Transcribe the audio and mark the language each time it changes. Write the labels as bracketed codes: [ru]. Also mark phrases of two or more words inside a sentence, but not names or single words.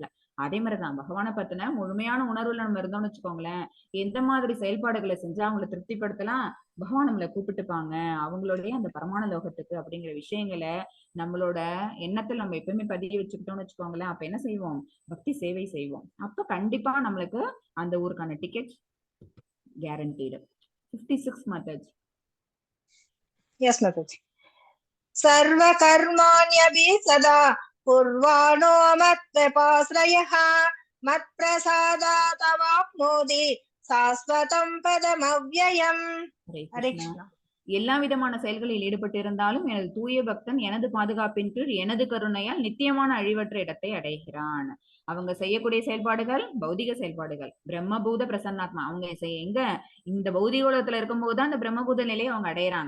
[ta] அதே மாதிரிதான் பகவானை பத்தின முழுமையான உணர்வுல நம்ம இருந்தோம்னு வச்சுக்கோங்களேன், எந்த மாதிரி செயல்பாடுகளை செஞ்சா அவங்களை திருப்திப்படுத்தலாம், பகவான் நம்மளை கூப்பிட்டுப்பாங்க அவங்களுடைய அந்த பரமான லோகத்துக்கு அப்படிங்கிற விஷயங்களை நம்மளோட எண்ணத்துல நம்ம எப்பவுமே பதிய வச்சுக்கிட்டோம்னு வச்சுக்கோங்களேன். அப்ப என்ன செய்வோம், பக்தி சேவை செய்வோம். அப்ப கண்டிப்பா நம்மளுக்கு அந்த ஊருக்கான டிக்கெட் கேரண்டீடு. 56 மாதாஜி. [en] yes mataji. [sa] सर्व कर्माण्यपि सदा कुर्वाणो मत्कृपाश्रयः मत्प्रसादात् अवाप्नोति शाश्वतं पदमव्ययम्. हरे कृष्ण. [ta] எல்லா விதமான செயல்களில் ஈடுபட்டிருந்தாலும் எனது தூய பக்தன் எனது பாதுகாப்பின் கீழ் எனது கருணையால் நித்தியமான அழிவற்ற இடத்தை அடைகிறான். அவங்க செய்யக்கூடிய செயல்பாடுகள் பௌதிக செயல்பாடுகள், பிரம்மபூத பிரசன்னாத்மா. அவங்க எங்க இந்த பௌதிக உலகத்துல இருக்கும்போதுதான் அந்த பிரம்மபூத நிலையை அவங்க அடையறாங்க.